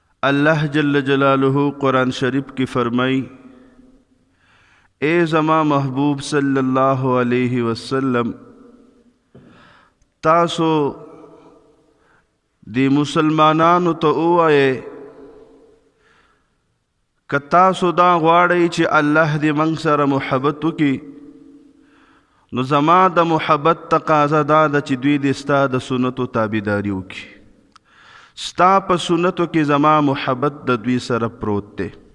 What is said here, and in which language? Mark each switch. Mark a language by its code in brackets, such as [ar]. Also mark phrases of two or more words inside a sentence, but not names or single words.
[ps] اللہ [ar] جل جلالہ [ps] قرآن شریف کی فرمائی اے زما محبوب [ar] صلی اللہ علیہ وسلم [ps] تاسو دی مسلمانانو ته ووایئ که تاسو دا غواړئ چې الله دې موږ سره محبت وکړي نو زما د محبت تقاضا دا ده چې دوی دې ستا د سنتو تابعداري وکړي ستا په سنتو کې زما محبت د دوی سره پروت دی